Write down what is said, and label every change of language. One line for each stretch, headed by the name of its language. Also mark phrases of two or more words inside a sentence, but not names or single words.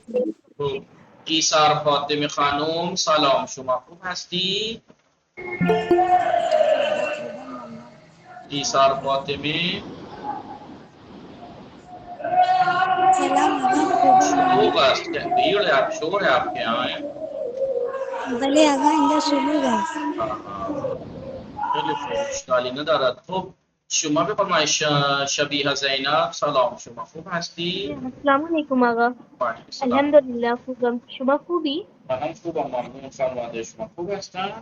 Persian: خوب. ایثار فاطمه خانم سلام، شما خوب هستی؟ ایثار فاطمه شلوغ است،
Urdu: بھیڑ ہے، آپ شور ہے آپ کے یہاں ہے؟
Persian: بله آقا اینجا شلوغ است. خیلی خوب، اشکالی ندارد. خب شما بفرمایید شبیه زینب سلام، شما خوب هستی؟
Arabic: السلام علیکم آقا. وعلیکم السلام.
Persian: الحمدلله خوبم. شما خوبی؟ منم خوبم ممنون. خانواده شما خوب هستن؟